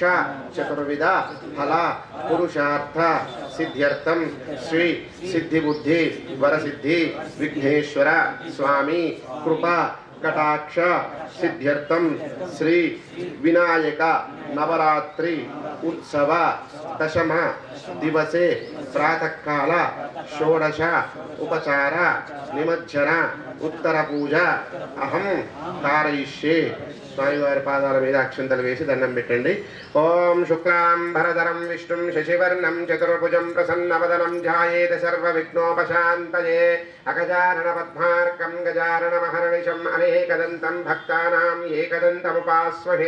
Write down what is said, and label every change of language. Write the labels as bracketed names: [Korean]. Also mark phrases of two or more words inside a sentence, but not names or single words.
[Sanskrit] चतुर्विध फल पुरुषार्थ सिद्ध्यर्थं श्री सिद्धिबुद्धि वरसिद्धि विघ्नेश्वर स्वामी कृपा कटाक्ष सिद्ध्यर्थं श्री विनायक नवरात्रि उत्सव दशम दिवसे प्रातः काल षोडश उपचार निमज्जन उत्तर पूजा अहम कारयिष्ये. [Telugu] స్వామివారి పాదాల మీద అక్షంతలు వేసి దండం పెట్టండి. [Sanskrit] ఓం శుక్లాంబరధరం విష్ణుం శశివర్ణం చతుర్భుజం ప్రసన్నవదనం ధ్యాయేత సర్వవిఘ్నోపశాంతయే అగజానన పద్మార్కం గజాననమహర్నిశం అనేకదంతం భక్తానాం ఏకదంతముపాస్మహే.